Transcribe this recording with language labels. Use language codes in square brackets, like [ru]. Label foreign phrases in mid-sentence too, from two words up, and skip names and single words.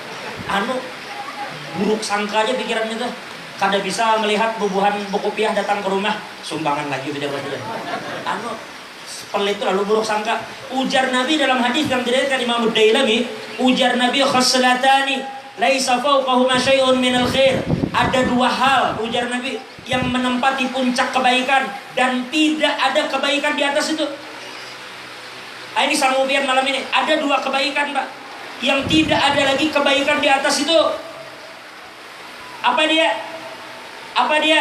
[bjn] Buruk sangka aja pikirannya tuh. Kada bisa melihat bubuhan buku piah datang ke rumah, sumbangan lagi bejar. [id] Pelit itu lalu buruk sangka. Ujar Nabi dalam hadis yang diriwayatkan Imam Ad-Dailami, ujar Nabi [ar] خصلتان ليس فوقهما شيء من الخير. [id] Ada 2 hal ujar Nabi yang menempati puncak kebaikan dan tidak ada kebaikan di atas itu. Ini sanggupian malam ini. Ada 2 kebaikan, Pak, yang tidak ada lagi kebaikan di atas itu. Apa dia?